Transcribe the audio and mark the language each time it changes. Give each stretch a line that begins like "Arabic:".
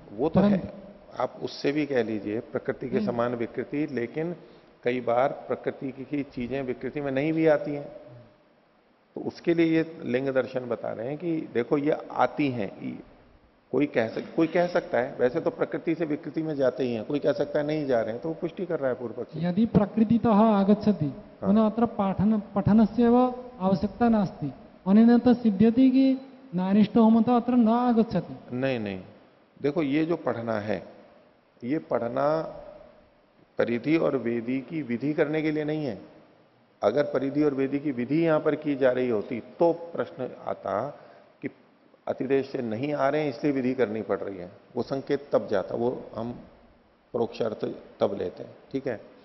Hindi: वो तो है, आप उससे भी कह लीजिए प्रकृति के समान विकृति, लेकिन कई बार प्रकृति की चीजें विकृति में नहीं भी आती हैं, तो उसके लिए ये लिंग दर्शन बता रहे हैं कि देखो ये आती हैं। कोई कह सकता है वैसे तो प्रकृति से विकृति में जाते ही हैं, कोई कह सकता है नहीं जा रहे हैं, तो वो पुष्टि कर रहा है पूर्व पक्षी।
Sanskrit: यदि प्रकृतितः आगच्छति पुनः अत्र पठनस्य एव आवश्यकता नास्ति, अनेन तो सिद्ध्यति कि नारिष्टो होमतः अत्र न आगच्छति।
Hindi: नहीं, देखो ये जो पढ़ना है, ये पढ़ना परिधि और वेदी की विधि करने के लिए नहीं है। अगर परिधि और वेदी की विधि यहां पर की जा रही होती तो प्रश्न आता कि अतिदेश से नहीं आ रहे हैं इसलिए विधि करनी पड़ रही है, वो संकेत तब जाता, वो हम परोक्षार्थ तब लेते हैं, ठीक है।